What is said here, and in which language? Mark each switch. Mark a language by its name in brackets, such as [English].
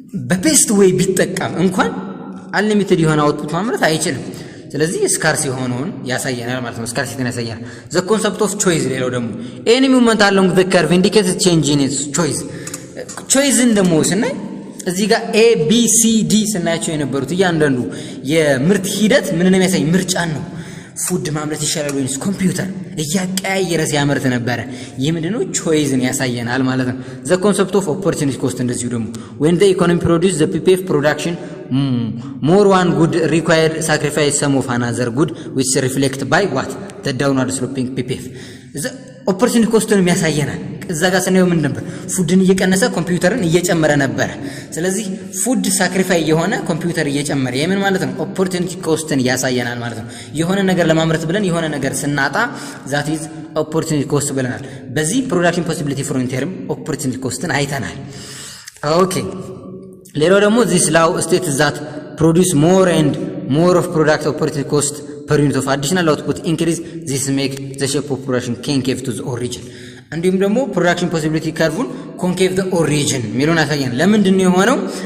[Amharic] በቤስት ዌይ ቢጠቀም እንኳን unlimited የሆነ አውትፑት ማምረት አይችልም። ስለዚህ ስካርስ የሆነውን ያሳየናል ማለት ነው። ስካርሲቲን ያሳየናል። [English] the concept of choice [Amharic] ሌላው ደግሞ [English] any movement along the curve indicates change in its choice። [Amharic] ቾይዝን ደግሞ ስናይ እዚህ ጋር ኤ ቢ ሲ ዲ ስናያቸው የነበሩት እያንዳንዱ የምርት ሂደት ምንን የሚያሳይ ምርጫን ነው። ፉድ ማምረት ይሻላል ወይስ ኮምፒውተር እያቀያየረ ሲያመርት ነበረ። ይህ ምንድነው? [English] ቾይዝን ያሳየናል ማለት ነው። the concept of opportunity cost [Amharic] እንደዚሁ ደግሞ [English] when the economy produce the PPF production more one good required sacrifice some of another good which reflect by what the downward sloping PPF [Amharic] ኦፖርቹኒቲ ኮስቱን ያሳየናል። እዛ ጋር ስናየው ምን ነበር? ፉድን እየቀነሰ ኮምፒውተርን እየጨመረ ነበር። ስለዚህ ፉድ ሳክሪፋይ የሆነ ኮምፒውተር እየጨመረ የምን ማለት ነው? ኦፖርቹኒቲ ኮስትን ያሳየናል ማለት ነው። የሆነ ነገር ለማምረት ብለን የሆነ ነገር ስናጣ [English] that is opportunity cost [Amharic] ብለናል። በዚህ ፕሮዳክሽን ፖሲቢሊቲ ፍሮንቲርም ኦፖርቹኒቲ ኮስትን አይተናል። ኦኬ ሌላው ደግሞ [English] this law states that produce more and more of product opportunity cost per unit of additional output increase this make the shape of production concave to the origin። [Amharic] እንዲሁም ደግሞ ፕሮዳክሽን ፖሲቢሊቲ ከርቭን ኮንኬቭ ዘ ኦሪጂን ሚሉን ያሳየናል። ለምንድን ነው የሆነው?